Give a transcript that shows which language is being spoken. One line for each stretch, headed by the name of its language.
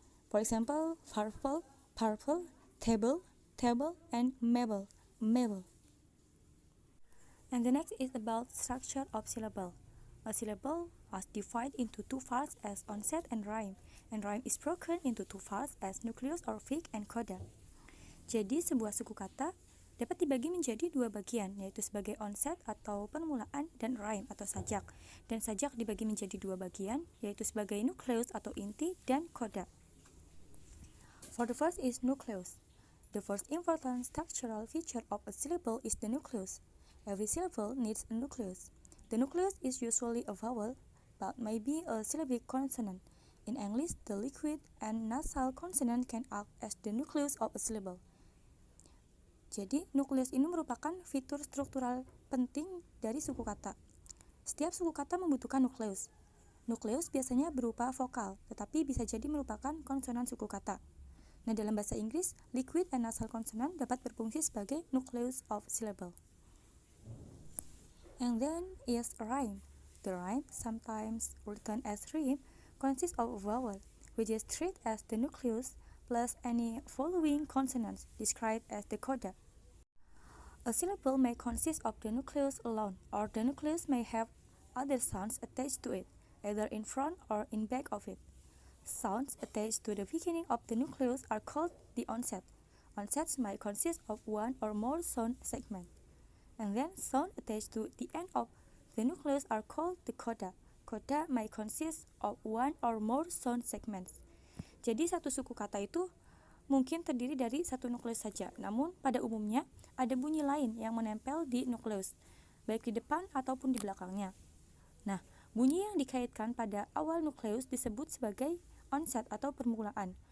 English: For example, purple, table, and mabel. And the next is about structure of syllable. A syllable is divided into two parts as onset and rhyme is broken into two parts as nucleus or peak and coda.
Indonesian: Jadi sebuah suku kata dapat dibagi menjadi dua bagian, yaitu sebagai onset atau permulaan dan rhyme atau sajak. Dan sajak dibagi menjadi dua bagian, yaitu sebagai nucleus atau inti dan coda.
English: For the first is nucleus. The first important structural feature of a syllable is the nucleus. Every syllable needs a nucleus. The nucleus is usually a vowel, but may be a syllabic consonant. In English, the liquid and nasal consonant can act as the nucleus of a syllable.
Indonesian: Jadi, nukleus ini merupakan fitur struktural penting dari suku kata. Setiap suku kata membutuhkan nukleus. Nukleus biasanya berupa vokal, tetapi bisa jadi merupakan konsonan suku kata. Nah, dalam bahasa Inggris,
English: liquid and nasal consonant
Indonesian: dapat berfungsi sebagai
English: nucleus of syllable. And then is a rhyme. The rhyme, sometimes written as rhyme, consists of a vowel, which is treated as the nucleus, plus any following consonants described as the coda. A syllable may consist of the nucleus alone, or the nucleus may have other sounds attached to it, either in front or in back of it. Sounds attached to the beginning of the nucleus are called the onset. Onsets might consist of one or more sound segments. And then sounds attached to the end of the nucleus are called the coda. Coda may consist of one or more sound segments.
Indonesian: Jadi satu suku kata itu mungkin terdiri dari satu nukleus saja, namun pada umumnya ada bunyi lain yang menempel di nukleus, baik di depan ataupun di belakangnya. Nah, bunyi yang dikaitkan pada awal nukleus disebut sebagai onset atau permulaan.